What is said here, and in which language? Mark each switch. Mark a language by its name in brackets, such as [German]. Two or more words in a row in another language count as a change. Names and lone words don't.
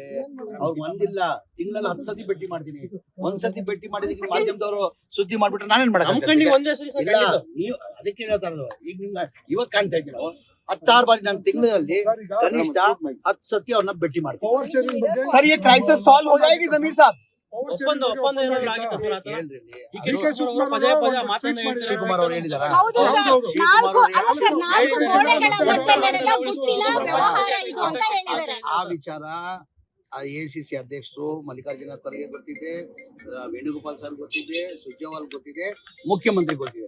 [Kannada] ಅವ್ರು ಒಂದಿಲ್ಲ ತಿಂಗಳಲ್ಲಿ 10 ಸತಿ ಭೇಟಿ ಮಾಡ್ತೀನಿ. ಒಂದ್ಸತಿ ಭೇಟಿ ಮಾಡಿದಕ್ಕೆ ಮಾಧ್ಯಮದವರು ಸುದ್ದಿ ಮಾಡ್ಬಿಟ್ರೆ ನಾನೇನ್ ಮಾಡಕ್ಕೆ ಇಲ್ಲ. ನೀವು ಅದಕ್ಕೆ ಹೇಳ್ತಾ ಇರೋದು. ಈಗ ನಿಮ್ಗೆ ಇವತ್ತು ಕಾಣ್ತಾ ಇದ್ದೀವಿ ನಾವು 16 ಬಾರಿ ನಾನು ತಿಂಗಳಲ್ಲಿ ಕನಿಷ್ಠ 10 ಸತಿ ಅವ್ರನ್ನ ಭೇಟಿ ಮಾಡ್ತೀನಿ. [Hindi] सर ये [English] crisis solve [Hindi] हो जाएगी जमीर साहब? [Kannada] ಒಪ್ಪಂದ ಏನಾದ್ರು ಆಗಿತ್ತಾ ಸರ್? ಆತರ ಶಿವಕುಮಾರ್ ಅವರು ಹೇಳಿದಾರ. ಆ ವಿಚಾರ ACC ಅಧ್ಯಕ್ಷರು ಮಲ್ಲಿಕಾರ್ಜುನ ಖರ್ಗೆ ಗೊತ್ತಿದೆ, ವೇಣುಗೋಪಾಲ್ ಸರ್ ಗೊತ್ತಿದೆ, ಸುರ್ಜೇವಾಲ್ ಗೊತ್ತಿದೆ, ಮುಖ್ಯಮಂತ್ರಿ ಗೊತ್ತಿದೆ.